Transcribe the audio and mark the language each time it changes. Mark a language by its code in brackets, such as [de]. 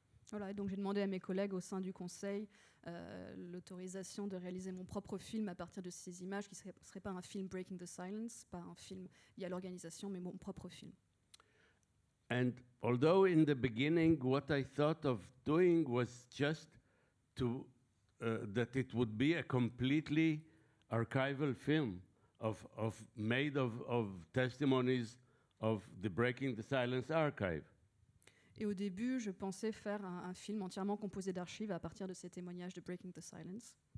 [fr] Voilà, et donc j'ai demandé à mes collègues au sein du conseil l'autorisation de réaliser mon propre film à partir de ces images, qui ne serait pas un film Breaking the Silence, pas un film lié à l'organisation, mais mon propre film. [en] And although in the beginning what I thought of doing was just to that it would be a completely archival film made of testimonies of the Breaking the Silence archive. [fr] Et au début, je pensais faire un film entièrement composé d'archives à partir de ces témoignages de Breaking the Silence.